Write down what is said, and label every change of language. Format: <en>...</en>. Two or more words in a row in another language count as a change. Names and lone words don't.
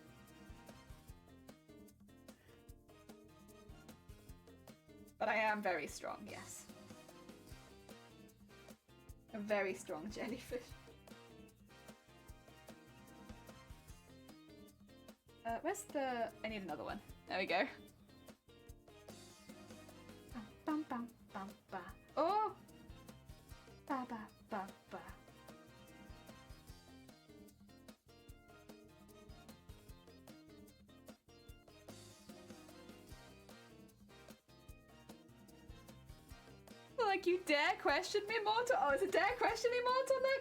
<en>But I am very strong, yes. A very strong jellyfish. Where's the... I need another one. There we go. Bum, bum, bum, ba. Oh! Ba, ba, ba, ba. Like, you dare question me, Mortal? Oh, it's a dare question me, Mortal, look?</en>